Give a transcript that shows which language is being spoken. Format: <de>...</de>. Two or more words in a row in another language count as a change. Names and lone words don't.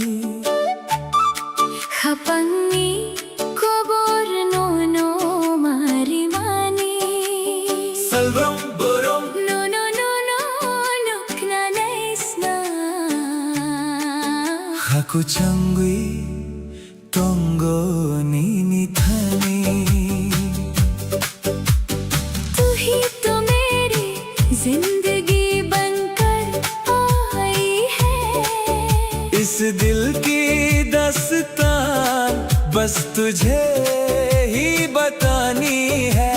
<trp>Hapangi kobor no mari mani Salvam borom No lukna naisna Haku changwi tongo nini thani</trp> <hi>तू ही तो मेरी जिंदगी बनकर आई है इस दिल की दास्तान बस तुझे ही बतानी है</hi>